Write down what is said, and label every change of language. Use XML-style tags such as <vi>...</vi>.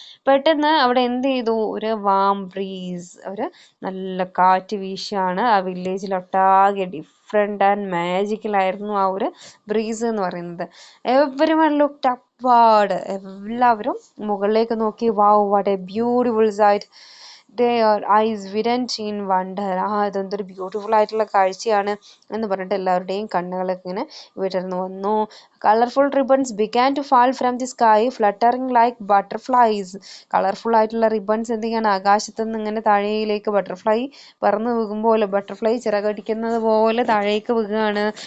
<ml>പെട്ടെന്ന് അവിടെ എന്ത് ചെയ്തു, ഒരു വാം ബ്രീസ്, ഒരു നല്ല കാറ്റ് വീശാണ്. ആ വില്ലേജിലൊട്ടാകെ ഡിഫറെൻ്റ് ആൻഡ് മാജിക്കൽ ആയിരുന്നു ആ ഒരു ബ്രീസ് എന്ന് പറയുന്നത്.</ml> <en>everyone looked upward,</en> <ml>എല്ലാവരും മുകളിലേക്ക് നോക്കി.</ml> <en>Wow, what a beautiful sight. their eyes widened in wonder.</en> <ml>ഇതെന്തൊരു ബ്യൂട്ടിഫുൾ ആയിട്ടുള്ള കാഴ്ചയാണ് എന്ന് പറഞ്ഞിട്ട് എല്ലാവരുടെയും കണ്ണുകളൊക്കെ ഇങ്ങനെ വിടർന്നു വന്നു.</ml> <en>Colourful ribbons began to fall from the sky fluttering like butterflies.</en> <ml>Colourful ആയിട്ടുള്ള റിബൺസ് എന്ത് ചെയ്യാണ്, ആകാശത്ത് നിന്ന് ഇങ്ങനെ താഴേയിലേക്ക് ബട്ടർഫ്ലൈ പറന്ന് വീകുമ്പോൾ, ബട്ടർഫ്ലൈ ചിറകടിക്കുന്നത് പോലെ താഴേക്ക് വീകുകയാണ്.</ml>